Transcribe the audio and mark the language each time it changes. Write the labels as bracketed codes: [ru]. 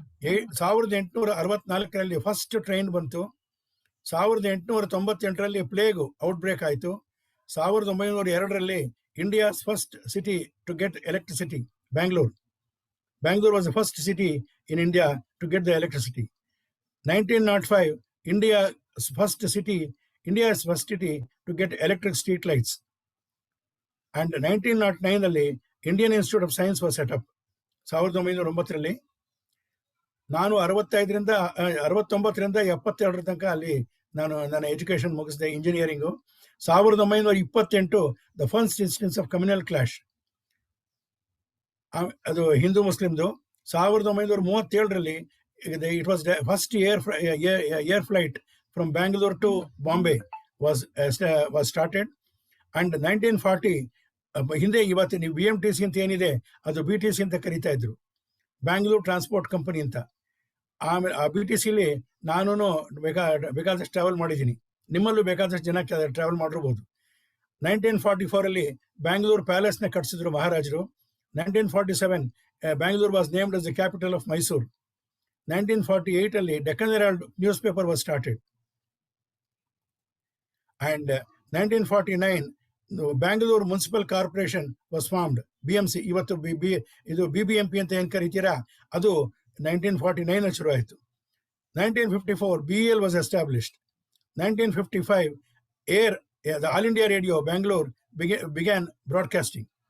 [kn] 1864ರಲ್ಲಿ first train ಬಂತು. 1898ರಲ್ಲಿ plague outbreak ಆಯಿತು. [en] 1902ರಲ್ಲಿ India's first city to get electricity, Bangalore was the first city in India to get the electricity. 1905 India's first city to get electric street lights. And 1909ರಲ್ಲಿ Indian Institute of Science was set up. [kn] 1909ರಲ್ಲಿ ನಾನು 69ರಿಂದ 72 ತನಕ ಅಲ್ಲಿ ನನ್ನ education ಮುಗಿಸಿದೆ, engineering. [en] 1928 the first instance of communal clash, [kn] ಅದು Hindu ಮುಸ್ಲಿಮ್ದು. [en] 1937ರಲ್ಲಿ it was the first air flight from Bangalore to Bombay was started. [kn] And 1940 ಹಿಂದೆ ಇವತ್ತು ನೀವು BMTC ಅಂತ ಏನಿದೆ ಅದು BTC ಅಂತ ಕರಿತಾ ಇದ್ರು, ಬ್ಯಾಂಗ್ಳೂರ್ ಟ್ರಾನ್ಸ್ಪೋರ್ಟ್ ಕಂಪನಿ ಅಂತ. ಆಮೇಲೆ ಆ BTCಲಿ ನಾನು ಬೇಕಾದಷ್ಟು ಟ್ರಾವೆಲ್ ಮಾಡಿದ್ದೀನಿ, ನಿಮ್ಮಲ್ಲೂ ಬೇಕಾದಷ್ಟು ಜನ ಟ್ರಾವೆಲ್ ಮಾಡಿರ್ಬೋದು. 1944 ಬ್ಯಾಂಗ್ಳೂರ್ ಪ್ಯಾಲೇಸ್ನ ಕಟ್ಟಿಸಿದ್ರು ಮಹಾರಾಜರು. [en] 1947 Bangalore was named as the capital of Mysore. 1948 Deccan Herald newspaper was started. And 1949 Bangalore Municipal Corporation was formed, BMC. [kn] ಇವತ್ತು ಇದು BBMP ಅಂತ ಏನು ಕರಿತೀರಾ ಅದು 1949 ಶುರು ಆಯಿತು. [en] 1954 BEL was established. 1955 the All India Radio Bangalore began broadcasting.